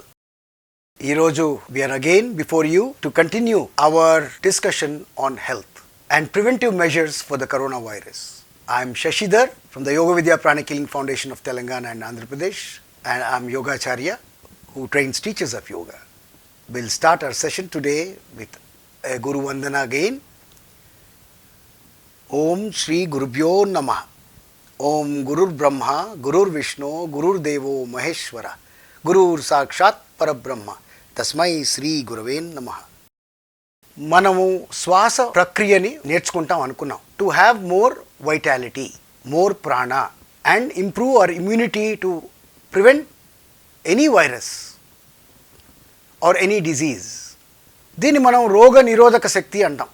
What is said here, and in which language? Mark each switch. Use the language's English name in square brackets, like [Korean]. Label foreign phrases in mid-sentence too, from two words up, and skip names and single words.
[English] Iroju, we are again before you to continue our discussion on health and preventive measures for the coronavirus. I am Shashidhar from the Yoga Vidya Pranic Healing Foundation of Telangana and Andhra Pradesh, and I am Yogacharya who trains teachers of yoga. We'll start our session today with a Guru Vandana again. [Sanskrit] ॐ श्री गुरुभ्यो नमः. ॐ गुरुर्ब्रह्मा, गुरुर्विष्णुः, गुरुर्देवो महेश्वरः, गुरुः साक्षात् परब्रह्म, तस्मै श्री गुरवे नमः. [Telugu] మనము శ్వాస ప్రక్రియని నేర్చుకుంటాం అనుకున్నాం. [English] To have more vitality, more prana and improve our immunity to prevent any virus or any disease. [Telugu] దీన్ని మనం రోగ నిరోధక శక్తి అంటాం.